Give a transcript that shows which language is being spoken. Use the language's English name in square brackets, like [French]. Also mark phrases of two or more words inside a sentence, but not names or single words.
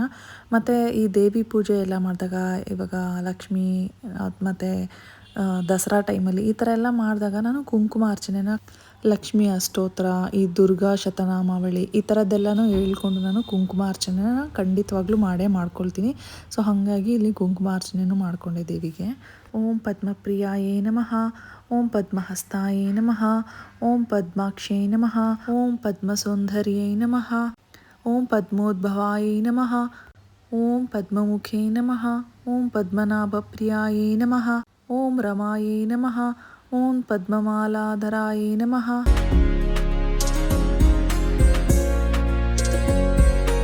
[Kannada] ಮತ್ತು ಈ ದೇವಿ ಪೂಜೆ ಎಲ್ಲ ಮಾಡಿದಾಗ, ಇವಾಗ ಲಕ್ಷ್ಮೀ ಮತ್ತು ದಸರಾ ಟೈಮಲ್ಲಿ ಈ ಥರ ಎಲ್ಲ ಮಾಡಿದಾಗ ನಾನು ಕುಂಕುಮ ಅರ್ಚನೆನ, ಲಕ್ಷ್ಮೀ ಅಷ್ಟೋತ್ರ, ಈ ದುರ್ಗಾ ಶತನಾಮಾವಳಿ ಈ ಥರದ್ದೆಲ್ಲನೂ ಹೇಳ್ಕೊಂಡು ನಾನು ಕುಂಕುಮ ಅರ್ಚನೆನ ಖಂಡಿತವಾಗ್ಲೂ ಮಾಡ್ಕೊಳ್ತೀನಿ. ಸೊ ಹಾಗಾಗಿ ಇಲ್ಲಿ ಕುಂಕುಮ ಅರ್ಚನೆನೂ ಮಾಡಿಕೊಂಡೆ ದೇವಿಗೆ. [Sanskrit] ಓಂ ಪದ್ಮಪ್ರಿಯಾಯೇ ನಮಃ, ಓಂ ಪದ್ಮಹಸ್ತಾಯೇ ನಮಃ, ಓಂ ಪದ್ಮಾಕ್ಷೇ ನಮಃ, ಓಂ ಪದ್ಮಸೌಂದರ್ಯೇ ನಮಃ, ಓಂ ಪದ್ಮೋದ್ಭವಾಯೇ ನಮಃ, ಓಂ ಪದ್ಮಮುಖೇ ನಮಃ, ಓಂ ಪದ್ಮನಾಭಪ್ರಿಯಾಯೇ ನಮಃ, ಓಂ ರಮಾಯೇ ನಮಃ, ಓಂ ಪದ್ಮಮಾಲಾಧರಾಯೇ ನಮಃ.